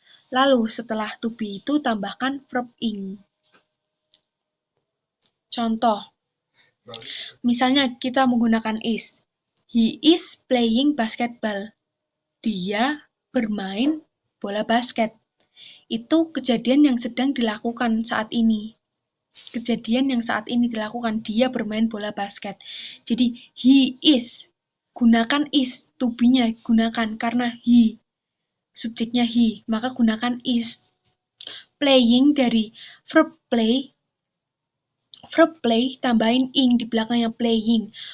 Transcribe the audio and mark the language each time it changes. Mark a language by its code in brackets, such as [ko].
[id] Lalu setelah to be itu tambahkan verb ing. Contoh, misalnya kita menggunakan is. [en] He is playing basketball. [id] Dia bermain bola basket. Itu kejadian yang sedang dilakukan saat ini. Kejadian yang saat ini dilakukan, dia bermain bola basket. Jadi [en] he is, [id] gunakan is, to be-nya gunakan karena he. Subjeknya he, maka gunakan is. Playing dari verb play tambahin ing di belakangnya playing.